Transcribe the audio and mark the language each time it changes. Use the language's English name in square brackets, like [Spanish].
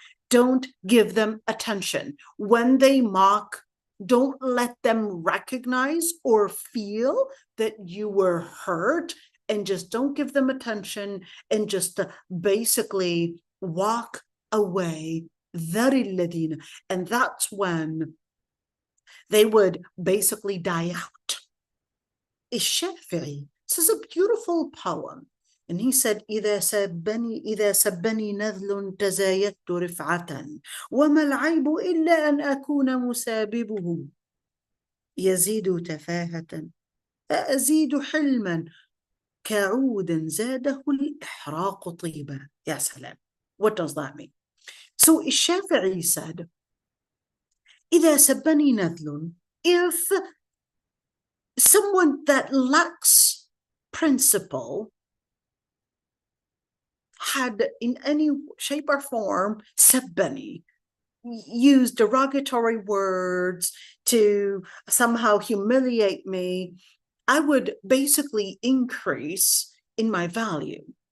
[English] Don't give them attention. When they mock, don't let them recognize or feel that you were hurt, and just don't give them attention, and just basically walk away. And that's when they would basically die out. الشافعي, this is a beautiful poem. And he said, [Arabic] إذا سبني نذل تزايدت رفعة وما العيب إلا أن أكون مساببه يزيد تفاهة أزيد حلما كعود زاده الإحراق طيبا. يا سلام. [English] What does that mean? So الشافعي said, [Arabic] إذا سبني نذل, [English] if someone that lacks principle had in any shape or form sabbani, used derogatory words to somehow humiliate me, I would basically increase in my value.